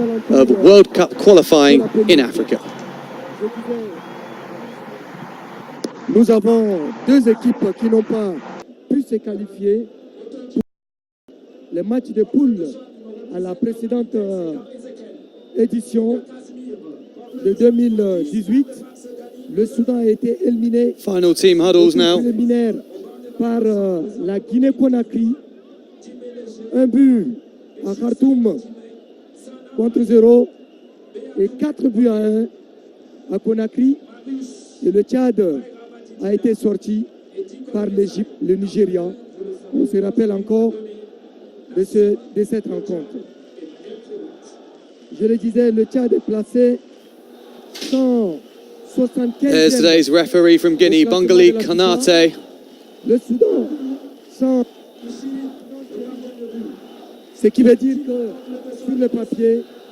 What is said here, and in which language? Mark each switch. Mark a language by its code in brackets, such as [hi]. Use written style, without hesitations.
[en] Of World Cup qualifying in Africa. [fr] Nous avons deux équipes qui n'ont pas pu se qualifier pour les matchs de poule à la précédente édition de 2018. Le Soudan a été éliminé. [en] Final team huddles now. [fr] Par la Guinée-Conakry. Un but à Khartoum contre 0 et 4 buts à 1 à Conakry. Et le Tchad a été sorti par l'Égypte, le Nigeria. On se rappelle encore de cette rencontre. Je le disais, le Tchad est placé 175e. [en] There's today's referee from Guinea, Bangali Kanate. [fr] Le Soudan, 100. Ce qui veut dire que sur le papier,